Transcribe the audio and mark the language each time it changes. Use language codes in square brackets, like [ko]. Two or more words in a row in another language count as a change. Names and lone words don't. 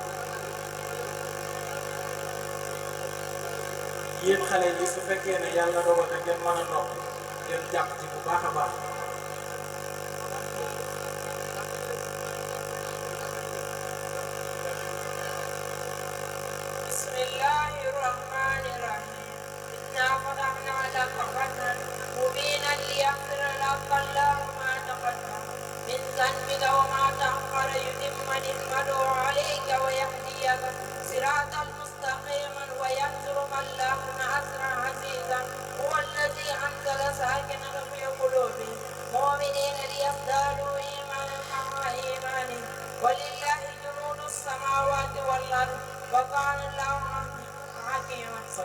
[wo] yéen xale yi su fekkee ne yàlla dogal na ngeen mën a nopp ngeen jàpp ci bu baax a baax [ar] بسم الله الرحمن الرحيم إنا فتحنا لك فتحا مبينا ليغفر لك الله ما تقدم من ذنبك وما تأخر يتم نعمته عليك ويهديك صراطا مستقيما وينصرك الله نصرا عزيزا هو الذي أنزل ساكنا في قلوبهم مؤمنين ليزدادوا إيمانا مع إيمانهم ولله جنود السماوات والأرض وكان الله حكيما